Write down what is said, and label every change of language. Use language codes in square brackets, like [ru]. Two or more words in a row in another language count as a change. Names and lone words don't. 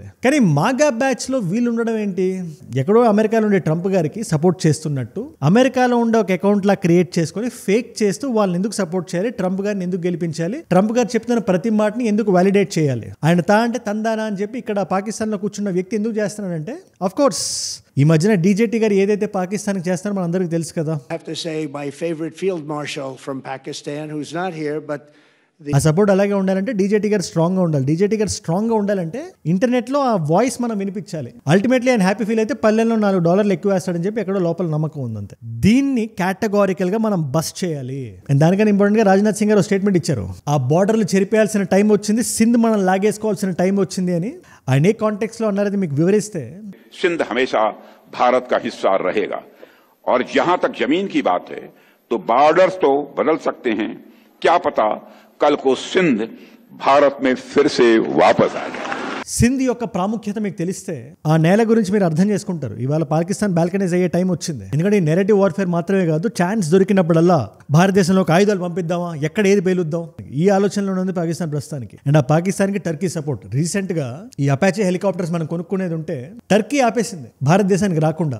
[te] కానీ మాగా బ్యాచ్ లో వీళ్ళు ఉండడం ఏంటి, ఎక్కడో అమెరికాలో ఉండే ట్రంప్ గారికి సపోర్ట్ చేస్తున్నట్టు అమెరికాలో ఉండే ఒక అకౌంట్ లా క్రియేట్ చేసుకుని ఫేక్ చేస్తూ వాళ్ళని ఎందుకు సపోర్ట్ చేయాలి, ట్రంప్ గారిని ఎందుకు గెలిపించాలి, ట్రంప్ గారు చెప్తున్న ప్రతి మాటని ఎందుకు వాలిడేట్ చేయాలి, ఆయన అంటే తందానా అని చెప్పి ఇక్కడ పాకిస్తాన్ లో కూర్చున్న వ్యక్తి ఎందుకు చేస్తున్నాడంటే, [en] of course [te] ఈ మధ్యన డీజేటీ గారు ఏదైతే పాకిస్తాన్ చేస్తారో మన అందరికీ తెలుసు కదా. [en] I have to say my favorite field marshal from Pakistan, who's not here, but [te] ఆ సపోర్ట్ అలాగే ఉండాలంటే డీజేటీ గారు స్ట్రాంగ్గా ఉండాలి. డీజేటీ గారు స్ట్రాంగ్గా ఉండాలంటే ఇంటర్నెట్లో ఆ వాయిస్ మనం వినిపించాలి. అల్టిమేట్లీ ఆయన [en] happy feel [te] అయితే పల్లెల్లో $4 ఎక్కువ వేస్తాడని చెప్పి ఎక్కడో లోపల నమ్మకం ఉందంతే. దీన్ని కేటగారికల్గా మనం బస్ చేయాలి. అండ్ దానికన్నా ఇంపార్టెంట్గా రాజ్నాథ్ సింగ్ గారు స్టేట్మెంట్ ఇచ్చారు. ఆ బార్డర్లు చెరిపేయాల్సిన టైం వచ్చింది, సింధ్ మనం లాగేసుకోవాల్సిన టైం వచ్చింది అని. ఆయన ఏ కాంటెక్స్లో అన్నారని మీకు వివరిస్తే, [hi] सिंध हमेशा भारत का हिस्सा रहेगा और जहां तक जमीन की बात है तो बॉर्डर्स तो बदल सकते हैं, क्या पता कल को सिंध भारत में फिर से वापस आ जाए. [te] సింధ్ యొక్క ప్రాముఖ్యత మీకు తెలిస్తే ఆ నేల గురించి మీరు అర్థం చేసుకుంటారు. ఇవాళ పాకిస్తాన్ బాల్కనైజ్ అయ్యే టైం వచ్చింది. ఎందుకంటే ఈ [en] narrative warfare [te] మాత్రమే కాదు, ఛాన్స్ దొరికినప్పుడల్లా భారతదేశంలోకి ఆయుధాలు పంపిద్దామా, ఎక్కడ ఏది పేలుద్దాం, ఈ ఆలోచనలో ఉంది పాకిస్తాన్ ప్రస్తుతానికి. అండ్ ఆ పాకిస్తాన్కి టర్కీ సపోర్ట్. రీసెంట్ గా ఈ అపాచే హెలికాప్టర్స్ మనం కొనుక్కునేది ఉంటే టర్కీ ఆపేసింది భారతదేశానికి రాకుండా.